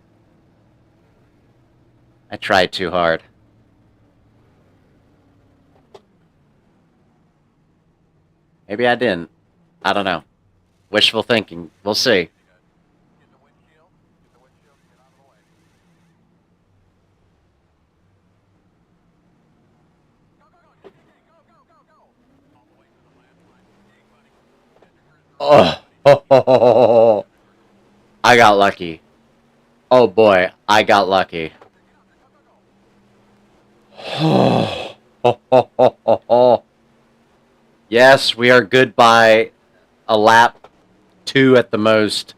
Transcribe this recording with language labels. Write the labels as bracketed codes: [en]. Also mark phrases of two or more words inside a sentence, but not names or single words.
[en] I tried too hard. Maybe I didn't. I don't know. Wishful thinking. We'll see. Get the windshield. Get the windshield and get out of the way. Go, go, go. JJ, go, go, go, go. All the way to the last line. Hey, buddy. Get your cruise Oh, ho, ho, ho, ho, ho. I got lucky. Oh boy, I got lucky. Ho, ho, ho, ho, ho. Yes, we are good by a lap, 2 at the most.